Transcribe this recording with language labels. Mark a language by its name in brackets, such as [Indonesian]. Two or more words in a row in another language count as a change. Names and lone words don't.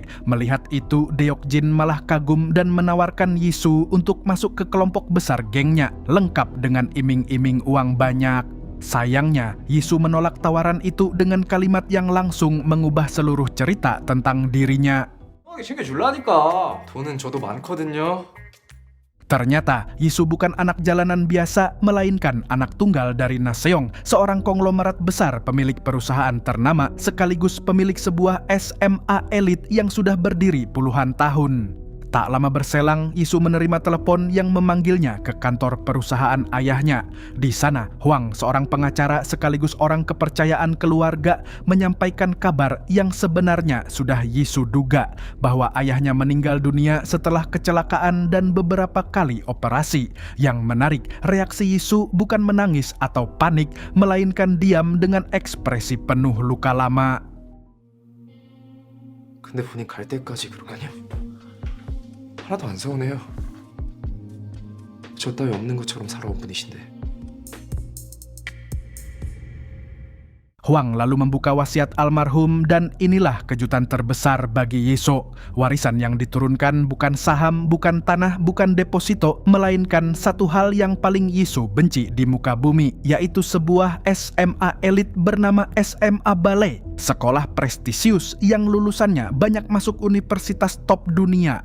[Indonesian] Melihat itu, Deok-jin malah kagum dan menawarkan Yisu untuk masuk ke kelompok besar gengnya, lengkap dengan iming-iming uang banyak. Sayangnya, Yisu menolak tawaran itu dengan kalimat yang langsung mengubah seluruh cerita tentang dirinya. [Korean] 돈은 저도 많거든요. [Indonesian] Ternyata Yisu bukan anak jalanan biasa, melainkan anak tunggal dari Naseong, seorang konglomerat besar pemilik perusahaan ternama sekaligus pemilik sebuah SMA elit yang sudah berdiri puluhan tahun. Tak lama berselang, Yisu menerima telepon yang memanggilnya ke kantor perusahaan ayahnya. Di sana, Hwang, seorang pengacara sekaligus orang kepercayaan keluarga, menyampaikan kabar yang sebenarnya sudah Yisu duga, bahwa ayahnya meninggal dunia setelah kecelakaan dan beberapa kali operasi. Yang menarik, reaksi Yisu bukan menangis atau panik, melainkan diam dengan ekspresi penuh luka lama. [Korean] 근데 본인 갈 때까지 그러냐요? 하나도 안 서운해요. 저 따위 없는 것처럼 살아온 분이신데. [Indonesian] Hwang lalu membuka wasiat almarhum dan inilah kejutan terbesar bagi Yisu. Warisan yang diturunkan bukan saham, bukan tanah, bukan deposito, melainkan satu hal yang paling Yisu benci di muka bumi, yaitu sebuah SMA elit bernama SMA Ballet, sekolah prestisius yang lulusannya banyak masuk universitas top dunia.